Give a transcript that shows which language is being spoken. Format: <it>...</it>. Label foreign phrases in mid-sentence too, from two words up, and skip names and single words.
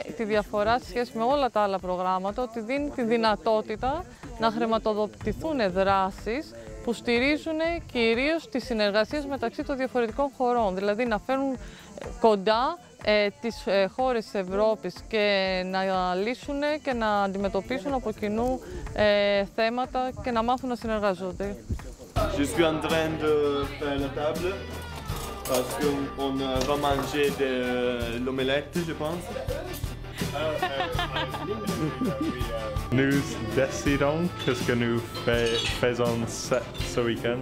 <el>τη διαφορά σε σχέση με όλα τα άλλα προγράμματα ότι δίνει τη δυνατότητα να χρηματοδοτηθούν δράσεις που στηρίζουν κυρίως τις συνεργασίες μεταξύ των διαφορετικών χωρών, δηλαδή να φέρουν κοντά τις χώρες της Ευρώπης και να λύσουν και να αντιμετωπίσουν από κοινού θέματα και να μάθουν να συνεργάζονται.</el> <fr>Je suis en train de faire la table parce qu'on va manger de l'omelette, je pense. Nous décidons qu'est-ce que nous faisons ce week-end.</fr>